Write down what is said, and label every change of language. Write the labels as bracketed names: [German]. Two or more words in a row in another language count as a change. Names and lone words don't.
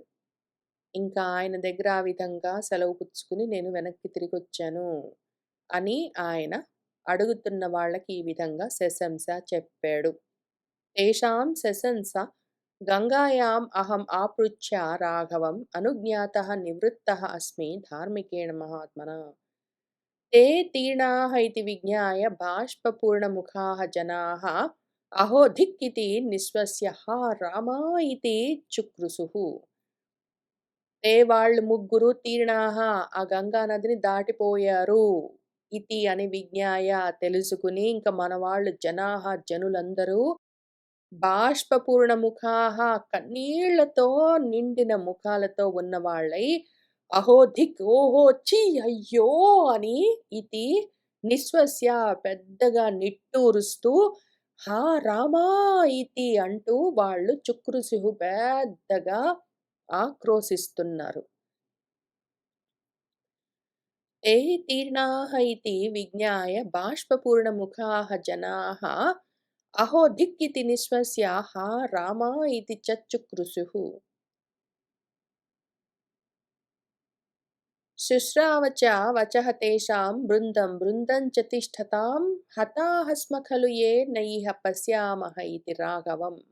[Telugu] ఇంకా ఆయన దగ్గర ఆ విధంగా సెలవు పుచ్చుకుని నేను వెనక్కి తిరిగొచ్చాను అని ఆయన అడుగుతున్న వాళ్ళకి ఈ విధంగా శశంస చెప్పాడు. [Sanskrit] తేషాం శశంస గంగాయాం అహం ఆపృచ్ఛ్య రాఘవం అనుజ్ఞాతః నివృత్తః అస్మి ధార్మికేణ మహాత్మనా. ते तीर्णाः इति विज्ञाय बाष्पपूर्णमुखाः जनाः अहो धिक् इति निःश्वस्य हा रामा इति చుక్రుసుః. [Telugu] వాళ్ళు ముగ్గురు తీర్ణాహ ఆ గంగా నదిని దాటిపోయారు ఇతి అని విజ్ఞాయ తెలుసుకుని ఇంక మన వాళ్ళు జనులందరూ [Sanskrit] బాష్పపూర్ణ ముఖాహ [Telugu] కన్నీళ్లతో నిండిన ముఖాలతో ఉన్న వాళ్ళై [Sanskrit] అహో ధిక్ [Telugu] ఓహో ఛీ అయ్యో అని [Sanskrit] ఇతి నిశ్వస్య [Telugu] పెద్దగా నిట్టూరుస్తూ [Sanskrit] హా రామా ఇతి [Telugu] అంటూ వాళ్ళు చుక్రుసిహు పెద్దగా ఆక్రోశిస్తున్నారు. [Sanskrit] ते तीर्णाः इति विज्ञाय बाष्पपूर्णमुखाः जनाः అహో ధిక్కితి నిశ్వస్య హా రామా ఇతి చచ్చుక్రుశుః. శుశ్రావ చ వచః తేషాం బృందం బృందం చ తిష్ఠతాం హతాః స్మ ఖలు యే నైహ పశ్యామః ఇతి రాఘవం.